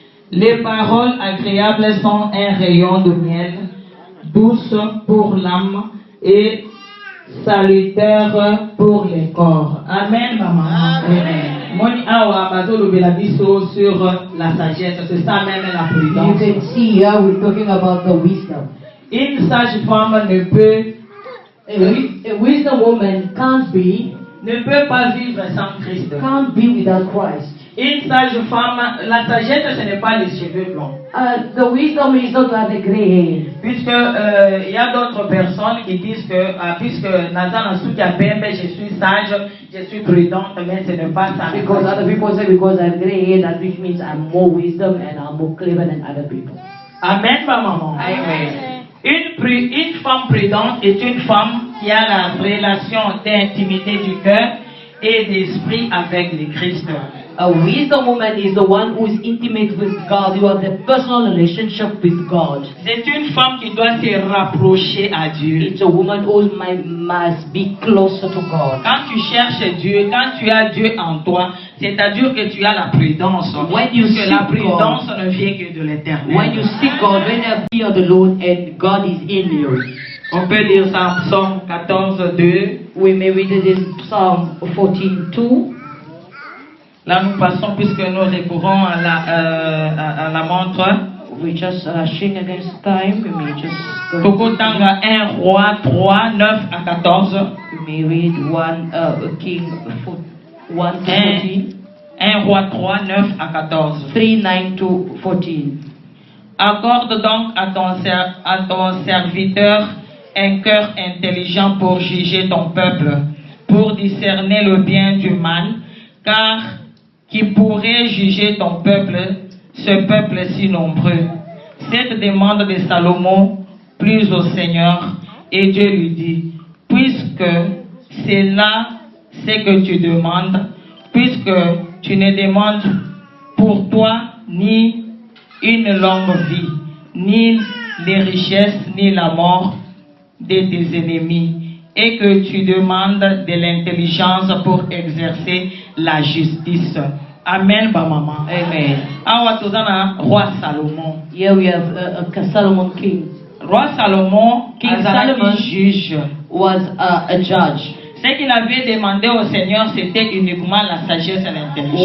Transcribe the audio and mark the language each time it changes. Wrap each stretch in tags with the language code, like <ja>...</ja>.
<fr>Les paroles agréables sont un rayon de miel, douce pour l'âme et salutaire pour le corps. Amen, maman. Amen.</fr> <ln>Moni awa bazolo belabiso</ln> <fr>sur la sagesse, c'est ça même la prudence.</fr> <en>You can see here we're talking about the wisdom.</en> <fr>Une sage femme ne peut,</fr> <en>A wisdom woman</en> <fr>ne peut pas vivre sans Christ.</fr> <en>can't be without Christ.</en> <fr>Une sage femme, la sagesse, ce n'est pas les cheveux blancs.</fr> <en>The wisdom is not to have the gray hair.</en> <fr>Puisque il y a d'autres personnes qui disent que puisque Nazan je suis sage, je suis prudente, mais ce n'est pas ça.</fr> <en>Because other people say because I have gray hair, that which means I'm more wisdom and I'm more clever than other people.</en> <fr>Amen, ma maman. Amen. Une femme prudente est une femme qui a la relation d'intimité du cœur et d'esprit avec le Christ.</fr> <en>A wisdom woman is the one who is intimate with God. You have the personal relationship with God.</en> <fr>C'est une femme qui doit se rapprocher à Dieu.</fr> <en>It's a woman who must be closer to God.</en> <fr>Quand tu cherches Dieu, quand tu as Dieu en toi, c'est-à-dire que tu as la prudence.</fr> <en>When you</en> <fr>Puisque la</fr> <en>seek</en> <fr>prudence</fr> <en>God,</en> <fr>ne vient que de l'éternel.</fr> <en>when you seek God, when you fear the Lord and God is in you.</en> <fr>On peut lire ça en Psaume 14, 2.</fr> <en>We may read it in Psalm 14:2.</en> <fr>Là, nous passons, puisque nous recourons à la montre.</fr> <en>We just rushing against time. We may just go.</en> <ln>Tokotanga</ln> <fr>1 Roi 3, 9 à 14.</fr> <en>We may read King 1 to 14.</en> <fr>1 Roi 3, 9 à 14.</fr> <en>3:9 to 14.</en> <fr>Accorde donc à ton serviteur un cœur intelligent pour juger ton peuple, pour discerner le bien du mal, car qui pourrait juger ton peuple, ce peuple si nombreux? Cette demande de Salomon plus au Seigneur, et Dieu lui dit, puisque c'est là ce que tu demandes, puisque tu ne demandes pour toi ni une longue vie, ni les richesses, ni la mort de tes ennemis, et que tu demandes de l'intelligence pour exercer la justice. Amen, ba maman. Amen.</fr> <ln>Awa tozana roi Salomon.</ln> <en>Here we have Solomon king.</en> <fr>Roi Salomon,</fr> <en>King</en> <ln>azalaki</ln> <en>Solomon</en> <fr>juge.</fr> <en>was a judge.</en> <fr>Ce qu'il avait demandé au Seigneur, c'était uniquement la sagesse et l'intelligence.</fr>